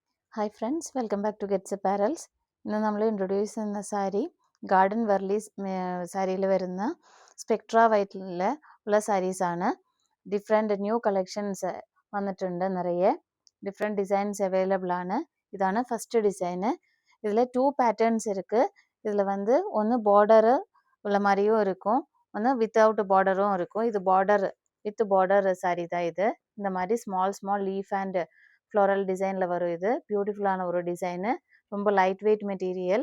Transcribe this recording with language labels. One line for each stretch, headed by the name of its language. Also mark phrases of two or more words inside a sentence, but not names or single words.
English: Hi friends, welcome back to Gets Apparels.
Malayalam: ഇന്ന് നമ്മൾ ഇൻട്രൊഡ്യൂസ് ചെയ്യുന്ന സാരി ഗാർഡൻ വെർലീസ് സാരിയിൽ വരുന്ന സ്പെക്ട്ര വൈറ്റിൽ ഉള്ള സാരീസാണ്.
English: different new collections
Malayalam: വന്നിട്ടുണ്ട്, നിറയെ
English: different designs available
Malayalam: ആണ്. ഇതാണ്
English: first design.
Tamil: இதில் 2 பேட்டர்ன்ஸ் இருக்குது. இதில் வந்து ஒன்று பார்டரு உள்ள மாதிரியும் இருக்கும், ஒன்று
English: without border
Tamil: இருக்கும். இது
English: border with border
Tamil: சாரி தான் இது. இந்த மாதிரி
English: small leaf and floral design
Tamil: வரும். இது பியூட்டிஃபுல்லான ஒரு டிசைனு, ரொம்ப
English: light weight material.